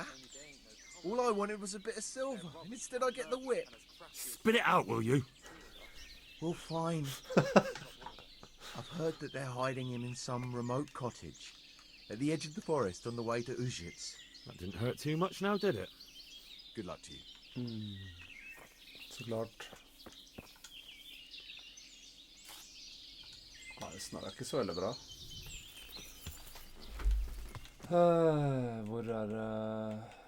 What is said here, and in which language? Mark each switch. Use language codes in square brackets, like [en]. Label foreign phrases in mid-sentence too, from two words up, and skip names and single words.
[en] All I wanted was a bit of silver, and instead I get the whip. Spit it out, will you? Well, fine. I've heard that they're hiding him in some remote cottage at the edge of the forest on the way to Uzhitz. That didn't hurt too much now, did it? Good luck to you. [no] Så klart. Nei, det snakker ikke så veldig bra. Hvor det...